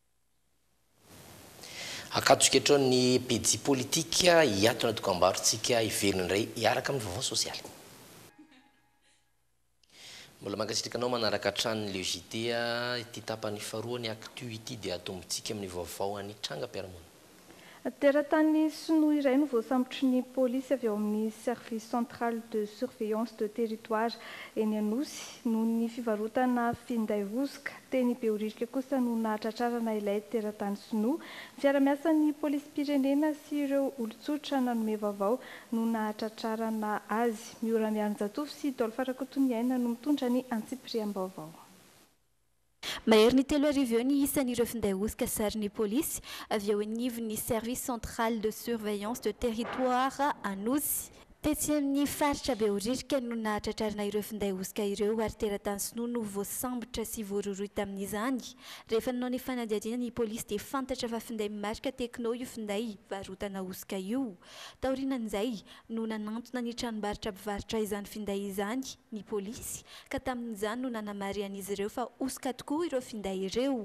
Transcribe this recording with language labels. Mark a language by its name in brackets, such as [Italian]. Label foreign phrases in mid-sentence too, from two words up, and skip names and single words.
[Malagasy] Akatsoketro ny pejy politika hiatona dokam-barotsika ivelona indray hiaraka amin'ny vaovao sosialy. Mbola mankasitrikanao manaraka hatrany le JT ity tapany faharoa ny actu ity dia atombontsika amin'ny vaovao any Trangampiaramona. Teratany sinoa iray no voasambotry ny polisy avy ao amin'ny [French] service central de surveillance de territoire [Malagasy] eny Anosy noho ny fivarotana finday osika. Teny Behoririka kosa no nahatratrarana ilay teratany sinoa. Fiara-miasa ny polisym-pirenena sy ireo olon-tsotra nanome vaovao no nahatratrarana azy. Miora Mianjatofo sy Dolpha Rakotoniaina no mitondra ny antsipiriam-baovao. Mahery ny 3 arivo eo ny isan'ireo finday osika sarin'ny polisy avy ao anivon'ny [French] service central de surveillance de territoire [Malagasy] Anosy. Tetsy amin'ny faritra Behoririka no nahatratrarana ireo finday osika ireo ary teratany sinoa no voasambotra sy voaroroy tamin'izany. Rehefa nanao ny fanadihadiana ny polisy dia fantatra fa finday marika tekno io finday varotana osika io. Taorinan'izay no nanantona ny tranombarotra mpivarotra izany finday izany ny polisy ka tamin'izany no nanamarian'izy ireo fa osika tokoa ireo finday ireo.